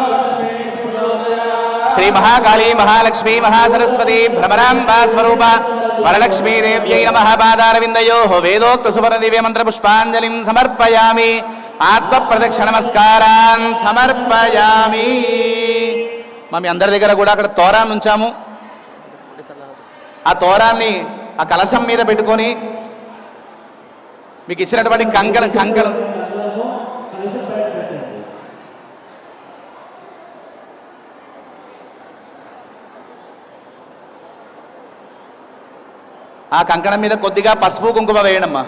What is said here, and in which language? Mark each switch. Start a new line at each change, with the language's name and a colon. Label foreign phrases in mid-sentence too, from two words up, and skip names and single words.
Sanskrit: श्री महाकाली महालक्ष्मी महासरस्वती भ्रमराम्बा स्वरूपा वरलक्ष्मी देव्यै नमः पादारविन्दयोः वेदोक्त सुवर्णदिव्य मंत्र पुष्पाञ्जलिं समर्पयामि आत्मप्रदक्षिण नमस्कारान् समर्पयामि।
Telugu: మా అందరి దగ్గర కూడా అక్కడ తోరాన్ని ఉంచాము. ఆ తోరాన్ని ఆ కలశం మీద పెట్టుకొని మీకు ఇచ్చినటువంటి కంకణం ఆ కంకణం మీద కొద్దిగా పసుపు కుంకుమ వేయడమ్మా.